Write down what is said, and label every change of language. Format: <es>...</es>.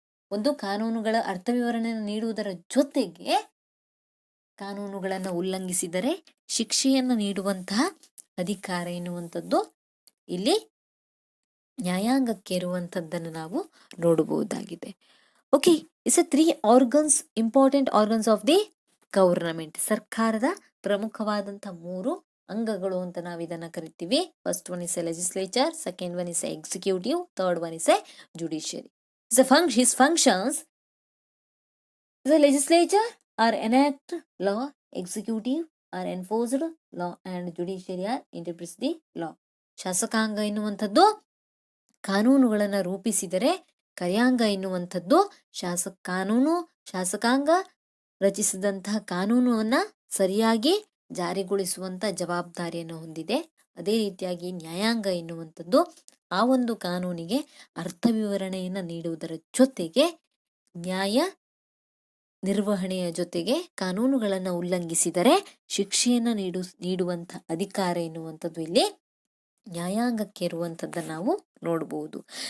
<kn>ಒಂದು ಕಾನೂನುಗಳ ಅರ್ಥ ವಿವರಣೆಯನ್ನು ನೀಡುವುದರ ಜೊತೆಗೆ ಕಾನೂನುಗಳನ್ನು ಉಲ್ಲಂಘಿಸಿದರೆ ಶಿಕ್ಷೆಯನ್ನು ನೀಡುವಂತಹ ಅಧಿಕಾರ ಎನ್ನುವಂಥದ್ದು ಇಲ್ಲಿ ನ್ಯಾಯಾಂಗಕ್ಕೆ ಇರುವಂಥದ್ದನ್ನು ನಾವು ನೋಡಬಹುದಾಗಿದೆ.</kn> <en>Okay, it's 3 organs, important organs of the government.</en> <kn>ಸರ್ಕಾರದ ಪ್ರಮುಖವಾದಂತಹ 3 ಅಂಗಗಳು ಅಂತ ನಾವು ಇದನ್ನ ಕರಿತೀವಿ.</kn> <en>First one is a legislature, second one is a executive, third one is a judiciary. His functions, the legislature are enact law, executive are enforced law, and judiciary are interprets the law.</en> <kn>ಶಾಸಕಾಂಗ ಎನ್ನುವಂಥದ್ದು ಕಾನೂನುಗಳನ್ನು ರೂಪಿಸಿದರೆ, ಕಾರ್ಯಾಂಗ ಎನ್ನುವಂಥದ್ದು ಶಾಸಕಾಂಗ ರಚಿಸಿದಂತಹ ಕಾನೂನನ್ನ ಸರಿಯಾಗಿ ಜಾರಿಗೊಳಿಸುವಂತ ಜವಾಬ್ದಾರಿಯನ್ನು ಹೊಂದಿದೆ. ಅದೇ ರೀತಿಯಾಗಿ ನ್ಯಾಯಾಂಗ ಎನ್ನುವಂಥದ್ದು ಆ ಒಂದು ಕಾನೂನಿಗೆ ಅರ್ಥ ವಿವರಣೆಯನ್ನು ನೀಡುವುದರ ಜೊತೆಗೆ ನ್ಯಾಯ ನಿರ್ವಹಣೆಯ ಜೊತೆಗೆ ಕಾನೂನುಗಳನ್ನು ಉಲ್ಲಂಘಿಸಿದರೆ ಶಿಕ್ಷೆಯನ್ನು ನೀಡುವಂಥ ಅಧಿಕಾರ ಎನ್ನುವಂಥದ್ದು ಇಲ್ಲಿ ನ್ಯಾಯಾಂಗಕ್ಕೆ ಇರುವಂಥದ್ದನ್ನು ನಾವು ನೋಡಬಹುದು.</kn>